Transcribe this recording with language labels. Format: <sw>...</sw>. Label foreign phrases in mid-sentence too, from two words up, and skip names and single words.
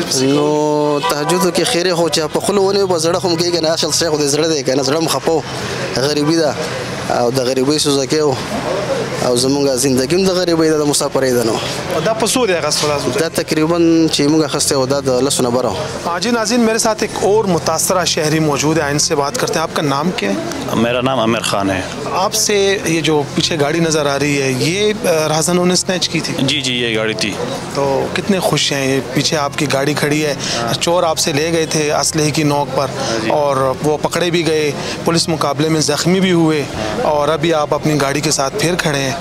<ps>نو تهجدو کې خیرې خو چې په خوله ونیو به زړه خو م کېږي نه اصل شی خو د زړه دی که نه زړه م خفه و غریبي ده او د غریبۍ سوزکی و او زمونږ زندگی هم د غریبۍ ده د مسافرۍ ده نو دا په څو دی اخیستو دا تقریبا چې موږ اخیستی و دا د 10 نه بره</ps> <ur>جی ناظرین میرے ساتھ ایک اور متاثرہ شہری موجود ہے ان سے بات کرتے ہیں آپ کا نام کیا ہے میرا نام عامر خان ہے آپ سے یہ جو پیچھے گاڑی نظر آ رہی ہے یہ راجن نے سنیچ کی تھی جی یہ گاڑی تھی تو کتنے خوش ہیں یہ پیچھے آپ کی گاڑی کھڑی ہے چور آپ سے لے گئے تھے اسلحے کی نوک پر اور وہ پکڑے بھی گئے پولیس مقابلے میں زخمی بھی ہوئے اور ابھی آپ اپنی گاڑی کے ساتھ پھر کھڑے ہیں</ur>